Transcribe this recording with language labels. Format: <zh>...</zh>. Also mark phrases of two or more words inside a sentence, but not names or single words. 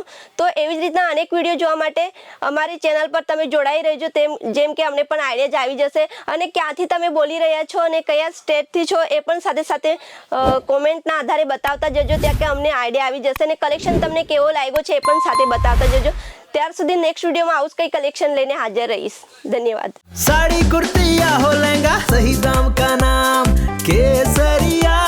<gu>તો એવી જ રીતના અનેક વિડીયો જોવા માટે અમારી ચેનલ પર તમે જોડાઈ રહેજો, જેમ કે અમને પણ આઈડિયા આવી જશે. અને ક્યાંથી તમે બોલી રહ્યા છો અને કયા સ્ટેટથી છો એ પણ સાથે સાથે કોમેન્ટના આધારે બતાવતા જજો, ત્યાં કે અમને આઈડિયા આવી જશે. અને કલેક્શન તમને કેવો લાગ્યો છે એ પણ સાથે બતાવતા જજો. ત્યાર સુધી નેક્સ્ટ વિડીયોમાં આવું જ કંઈ કલેક્શન લઈને હાજર રહીશ. ધન્યવાદ.</gu> <hi>साड़ी कुर्ती या हो लहंगा, सही दाम का नाम केसरी.</hi>